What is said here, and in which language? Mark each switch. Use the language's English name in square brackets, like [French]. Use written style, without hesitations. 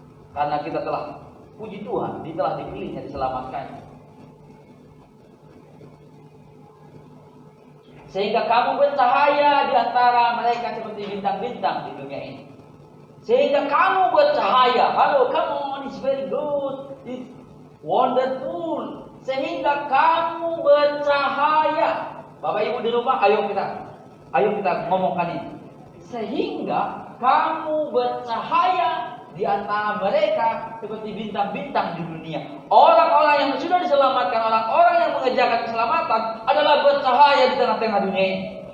[Indonesian] Karena kita telah, puji Tuhan, dia telah dipilihnya, diselamatkannya. Sehingga kamu bercahaya di antara mereka seperti bintang-bintang di dunia ini. Sehingga kamu bercahaya. [English] Halo, come on, it's very good, it's wonderful. [Indonesian] Sehingga kamu bercahaya. Bapak Ibu di rumah, ayo kita ngomongkan ini. Sehingga kamu bercahaya di antara mereka seperti bintang-bintang di dunia. Orang-orang yang sudah diselamatkan, orang-orang yang mengerjakan keselamatan adalah bercahaya di tengah-tengah dunia ini.